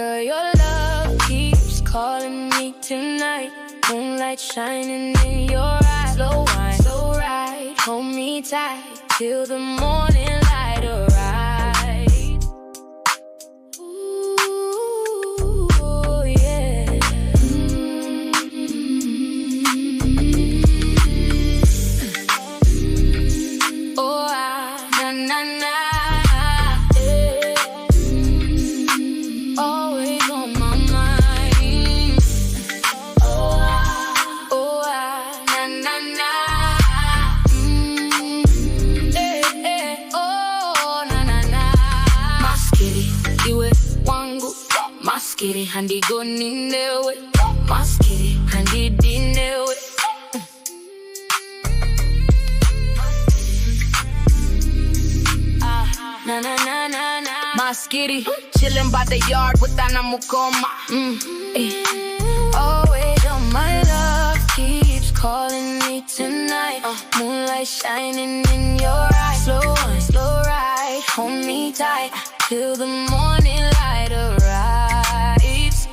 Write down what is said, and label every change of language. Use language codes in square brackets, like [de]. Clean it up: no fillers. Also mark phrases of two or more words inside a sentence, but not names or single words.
[en] Girl, your love keeps calling me tonight. Moonlight shining in your eyes. Slow wine, slow ride. Hold me tight till the morning light arrives. Ooh, yeah. Oh, na na na. Always on my mind. Oh, na na na. Oh, na na na. [sn] Maskiri, iwe wangu. Maskiri, handi go ninewe. Maskiri, handi dinewe. Na na na na na. Maskiri, [en] chillin' by the yard with Ana Mukoma. Always on my love keeps calling me tonight. Moonlight shining in your eyes. Slow wine, slow ride. Hold me tight till the morning light arrives.